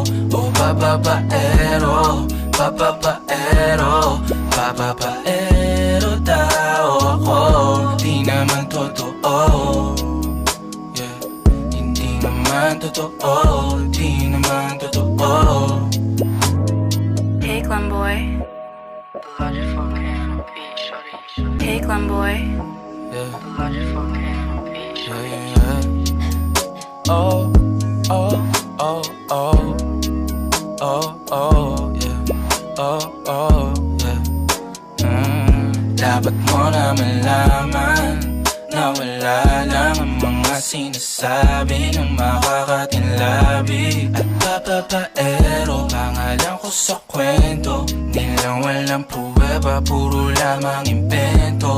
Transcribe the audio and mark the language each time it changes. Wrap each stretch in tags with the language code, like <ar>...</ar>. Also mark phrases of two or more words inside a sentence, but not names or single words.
<tl>O papapaero, papapaero, papapaero tao ako. Di naman totoo, yeah. Hindi naman totoo, di naman totoo.</tl> <en>Hey Glamboy. Hey Glamboy. Yeah. Yeah, yeah, yeah. Oh, oh, oh, oh. Oh, oh, yeah. Oh, oh, yeah.</en> <tl>Dapat mo na malaman na wala lang ang mga sinasabi ng makakatinlabi at papapaero. Pangalan ko sa kwento, nilang walang pruweba, puro lamang invento.</tl>